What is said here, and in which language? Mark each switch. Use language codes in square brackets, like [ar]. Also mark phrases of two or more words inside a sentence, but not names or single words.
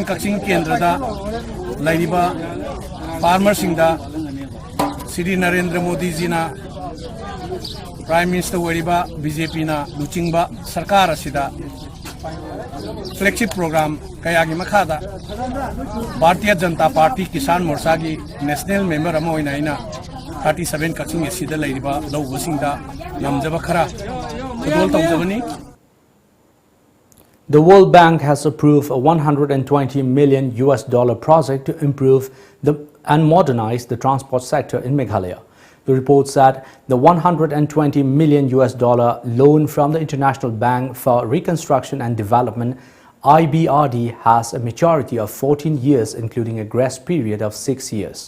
[mni] Kakching kendrada lairiba farmer singda Sri Narendra Modi ji na Prime Minister Wariba BJP na Luchingba Sarkar asida [en] flagship program [mni] kayagi makhada Bharatiya Janata Party Kisan Morcha gi [en] national member [mni] ama oina ina 37 Kakching asida lairiba lawbasingda namjaba khara khudol tawjabani. [en] The World Bank has approved a $120 million project to improve and modernize the transport sector in Meghalaya. The report said the $120 million loan from the International Bank for Reconstruction and Development (IBRD) has a maturity of 14 years, including a grace period of 6 years.